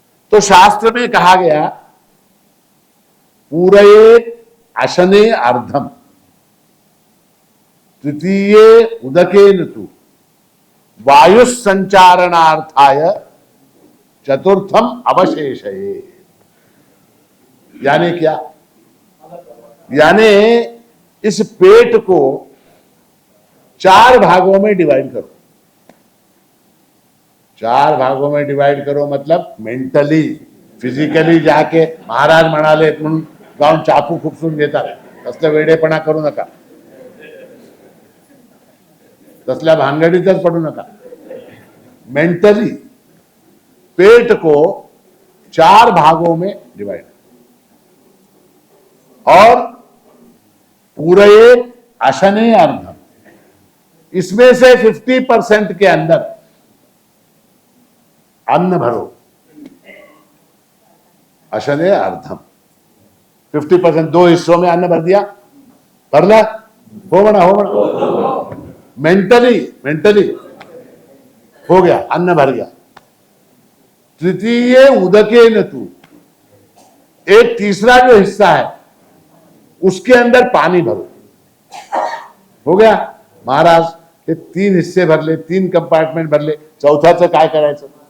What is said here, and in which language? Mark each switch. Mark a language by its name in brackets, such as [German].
[Sanskrit] तो शास्त्र में कहा गया पूरयेत अशने अर्धम तृतीये उदकेन तु वायुः संचारणार्थाय चतुर्थम अवशेषयेत्। [Hindi] यानी क्या? यानी इस पेट को 4 भागों में डिवाइड करो। 4 भागों में डिवाइड करो मतलब मेंटली, फिजिकली [Marathi] जाके महाराज म्हणाले म्हणून जाऊन चाकू खुपसून घेतात, तसलं वेडेपणा करू नका, तसल्या भानगडीतच पडू नका। [Hindi] मेंटली पेट को 4 भागों में डिवाइड, और पूरे अशने अर्धम, इसमें से 50% के अंदर अन्न भरो। अशने अर्धम 50%, 2 हिस्सों में अन्न भर दिया, भरला, हो बना मेंटली हो गया, अन्न भर गया। तृतीय उदके न तू, एक तीसरा जो हिस्सा है उसके अंदर पानी भरो, हो गया। [Marathi] महाराज हे 3 हिस्से भरले, 3 कंपार्टमेंट भरले, चौथ्याचं काय करायचं?